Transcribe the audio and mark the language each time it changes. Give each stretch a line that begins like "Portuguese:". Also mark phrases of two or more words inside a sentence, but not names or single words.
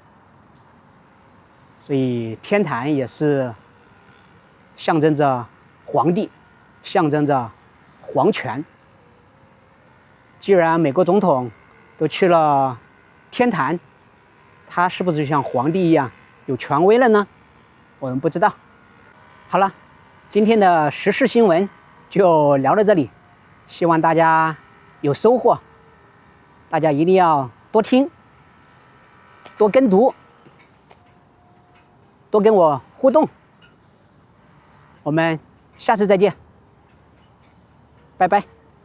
Chinese: 所以天壇也是象徵着皇帝，象徵着皇權。既然美國總統都去了天壇，他是不是就像皇帝一樣有權威了呢？我們不知道。好了，今天的時事新聞就聊到這裡，希望大家有收穫。大家一定要多聽、多跟讀、多跟我互動。我們下次再見，拜拜。